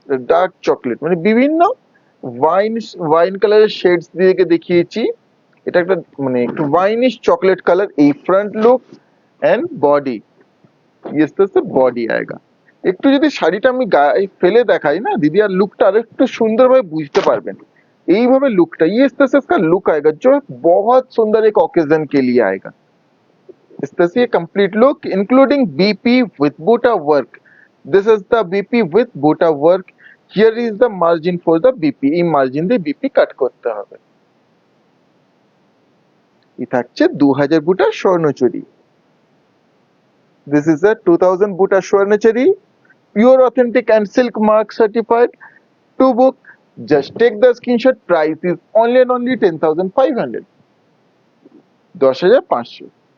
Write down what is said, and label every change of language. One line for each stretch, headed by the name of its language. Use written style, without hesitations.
Bangla: Dark chocolate মানে বিভিন্ন wine wine কালারের শেডস দিয়ে দেখিয়েছি। এটা একটা মানে একটু ওয়াইনিশ চকলেট কালার। এই front look and body,
English: Yes this body আएगा।
Bangla: একটু যদি শাড়িটা আমি গায়ে ফেলে দেখাই না দিদি, আর লুকটা আর একটু সুন্দরভাবে বুঝতে পারবেন। এইভাবে লুকটা,
Hindi: ইয়েস दिस इसका लुक आएगा जो बहुत सुंदर एक ओकेजन के लिए आएगा। इस तरह से complete look
English: Including BP with buta work, this is the BP with buta work. Here is the margin for the BP,
Bangla: এই মার্জিন দিয়ে বিপি কাট করতে হবে। এই থাকছে
English: 2000 বুটা স্বর্ণচুরি, this is a 2000 বুটা স্বর্ণচুরি, pure authentic and silk mark certified. To book, just take the screenshot, price is only and only 10,500, 10,500।